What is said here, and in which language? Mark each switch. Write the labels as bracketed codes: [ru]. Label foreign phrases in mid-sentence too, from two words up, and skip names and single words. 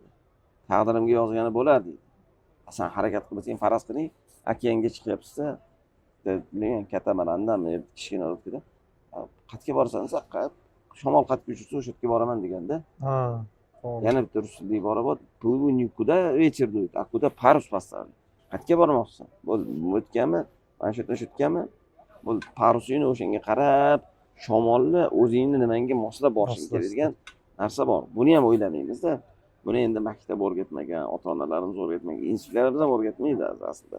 [uz] Taqdirimga yozgani bo'lar deydi. Sen harakat qilmasang, faraz qiling, okeanga chiqyapsiz-da, bilgan katamarandanmi, kichkina o'tida. Qatga borsan, shamol qatga uchsa, o'sha yerga boraman deganda. Yana bitta rus tilida ibora bor. [ru] Плыву никуда, ветер дует, а куда парус поставлю. [uz] Qatga bormoqsan? Bo'ldi, o'tganmi? Mana shu yerdan o'tganmi? Bo'ldi, parusingni o'shanga qarab, shamolni o'zingni nimanga moslab borishing kerak narsa bor. Buni ham o'ylamaymiz-da. Buni endi maktab o'rgatmagan, ota-onalarimiz o'rgatmagan, institutlarimiz ham o'rgatmaydi aslida.